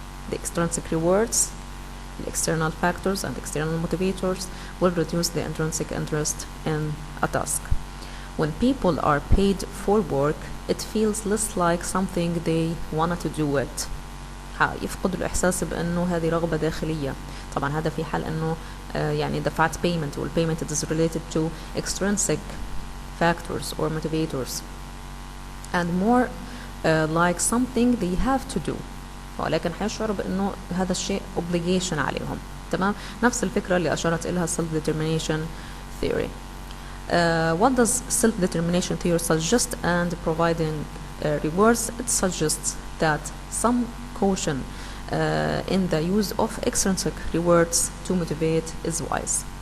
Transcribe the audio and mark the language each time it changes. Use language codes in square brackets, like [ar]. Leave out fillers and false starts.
[en] The extrinsic rewards, the external factors and external motivators will reduce the intrinsic interest in a task. When people are paid for work, it feels less like something they wanted to do it. [ar] يفقد الإحساس بأنه هذه رغبة داخلية. طبعا هذا في حال أنه يعني دفعت [en] payment والpayment is related to extrinsic factors or motivators and more like something they have to do. [ar] ولكن حيشعروا بأنه هذا الشيء obligation عليهم. تمام؟ نفس الفكرة اللي أشارت إلها self-determination theory. [en] What does self-determination theory suggest and providing rewards? It suggests that some caution in the use of extrinsic rewards to motivate is wise.